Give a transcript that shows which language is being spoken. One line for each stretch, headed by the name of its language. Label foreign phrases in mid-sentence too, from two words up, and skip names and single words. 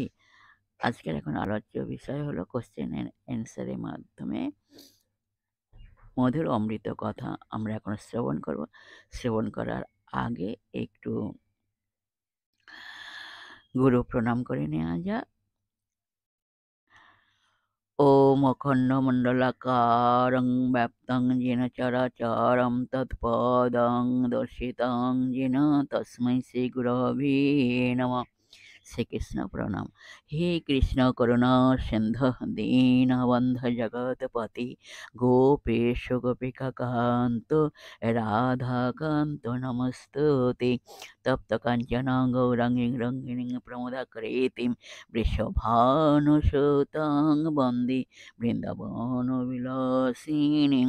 Bangla: আজকের এখন আলোচ্য বিষয় হলো
English: question and answer
Bangla: মাধ্যমে মধুর অমৃত কথা আমরা এখন শ্রবণ করব। শ্রবণ করার আগে একটু গুরু প্রণাম করে নেওয়া যাক।
Sanskrit: ॐ अखण्डमण्डलाकारं व्याप्तं येन चराचरं तत्पदं दर्शितं येन तस्मै श्रीगुरवे नमः।
Bangla: শ্রীকৃষ্ণ প্রণাম।
Sanskrit: হে কৃষ্ণ করুণা সিন্ধু দীনবন্ধ জগৎপতি গোপেশ গোপিকা কান্ত রাধাকান্ত নমস্তুতে। তপ্ত কাঞ্চন গৌরাঙ্গী রঙ্গিণী প্রমোদাকৃতিম বৃষভানুসুতাং বন্দে বৃন্দাবন বিলাসিনীং।